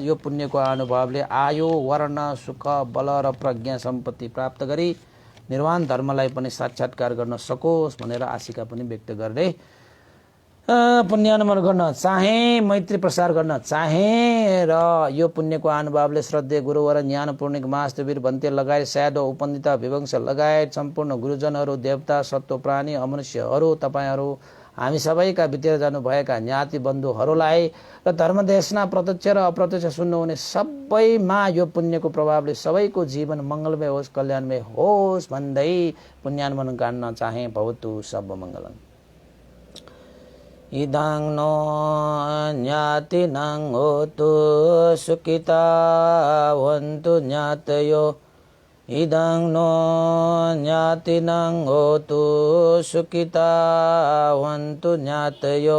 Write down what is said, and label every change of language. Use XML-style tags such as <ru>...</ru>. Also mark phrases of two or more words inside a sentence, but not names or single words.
<ne>यो पुण्यको अनुभवले आयो वर्ण सुख बल र प्रज्ञा सम्पत्ति प्राप्त गरी निर्वाण धर्मलाई पनि साक्षात्कार गर्न सकोस् भनेर आशिका पनि व्यक्त गर्दै पुण्यानुमोदन गर्न चाहे, मैत्री प्रसार गर्न चाहे र यो पुण्यको अनुभवले श्रद्धेय गुरुवर ज्ञान पूर्णिक महास्तवीर भन्ते लगायत सायद उपन्दिता विवंश लगायत सम्पूर्ण गुरुजनहरू, देवता, सत्व प्राणी, अमनुष्यहरू, तपाईहरू हामी सबैका बितेर जानुभएका ज्ञाति बन्धुहरूलाई र धर्मदेशना प्रत्यक्ष र अप्रत्यक्ष सुन्नुहुने सबैमा यो पुण्यको प्रभावले सबैको जीवन मङ्गलमय होस्, कल्याणमय होस् भन्दै पुण्यानुमोदन गर्न चाहे।</ne> <pi>भवतु सब मङ्गलम्। इदं नो ज्ञातिनं होतु सुखिता वन्तु ज्ञातयो। इदं नो ज्ञातिनं होतु सुखिता वन्तु ज्ञातयो।</pi>